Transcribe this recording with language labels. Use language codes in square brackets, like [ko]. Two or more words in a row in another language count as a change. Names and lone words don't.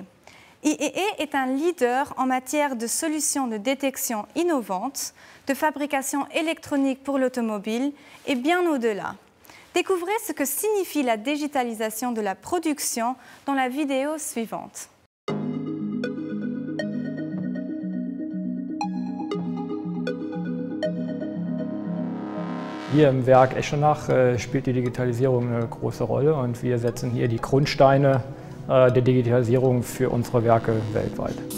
[fr] IEE est un leader en matière de solutions de détection innovantes, de fabrication électronique pour l'automobile et bien au-delà. Découvrez ce que signifie la digitalisation de la production dans la vidéo suivante. [de] Hier im Werk Eschenach spielt die Digitalisierung eine große Rolle und wir setzen hier die Grundsteine der Digitalisierung für unsere Werke weltweit.